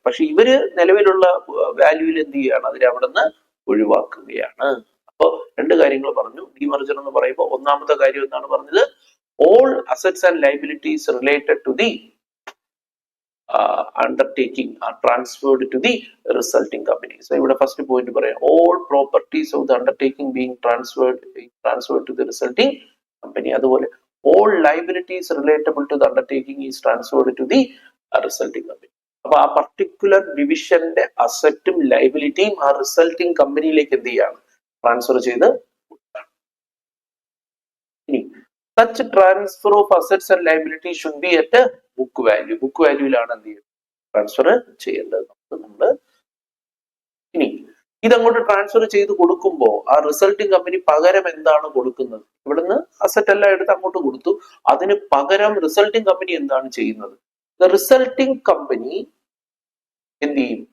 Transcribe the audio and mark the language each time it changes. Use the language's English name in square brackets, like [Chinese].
[Malayalam] പക്ഷെ ഇവര് നിലവിലുള്ള വാല്യൂവിൽ എന്ത് ചെയ്യുകയാണ്? അതിനെ അവിടെ നിന്ന് ഒഴിവാക്കുകയാണ്. അപ്പൊ രണ്ട് കാര്യങ്ങൾ പറഞ്ഞു. ഡീമർജർ എന്ന് പറയുമ്പോൾ ഒന്നാമത്തെ കാര്യം എന്താണ് പറഞ്ഞത്? [English] All assets and liabilities related to the undertaking are transferred to the resulting company. So [Malayalam] ഇവിടെ ഫസ്റ്റ് പോയിന്റ് പറയാം, [English] all properties of the undertaking being transferred to the resulting company. അതുപോലെ all liabilities relatable to the undertaking is transferred to the resulting company. [Malayalam] അപ്പൊ ആ particular ഡിവിഷന്റെ അസറ്റും ലൈബിലിറ്റിയും ആ resulting കമ്പനിയിലേക്ക് എന്ത് ചെയ്യാണ്? ട്രാൻസ്ഫർ ചെയ്ത് കൊടുക്കുകയാണ്. [English] ഇനി such transfer of assets and liabilities should be at a book value. [Malayalam] Book വാല്യൂയിലാണ് എന്ത് ചെയ്യുന്നത്? ട്രാൻസ്ഫർ ചെയ്യേണ്ടത്. നമ്മൾ ഇനി ഇതങ്ങോട്ട് ട്രാൻസ്ഫർ ചെയ്ത് കൊടുക്കുമ്പോൾ ആ റിസൾട്ടിങ് കമ്പനി പകരം എന്താണ് കൊടുക്കുന്നത്? ഇവിടുന്ന് അസറ്റ് എല്ലാം എടുത്ത് അങ്ങോട്ട് കൊടുത്തു. അതിന് പകരം റിസൾട്ടിങ് കമ്പനി എന്താണ് ചെയ്യുന്നത്? ദ റിസൾട്ടിങ് കമ്പനി എന്ത് ചെയ്യും?